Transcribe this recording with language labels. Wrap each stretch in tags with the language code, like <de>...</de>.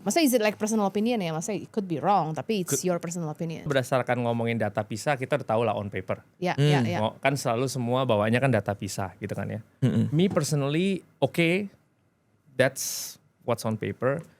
<en>Maksudnya is it like personal opinion ya? Maksudnya it could be wrong,</en> <id>tapi</id> <en>it's your personal opinion.</en> <id>Berdasarkan ngomongin data PISA kita udah tahu lah</id> <en>on paper. Ya.</en> <id>Kan selalu semua bawaannya kan data PISA gitu kan ya.</id> <en>Me personally, okay, that's what's on paper.</en>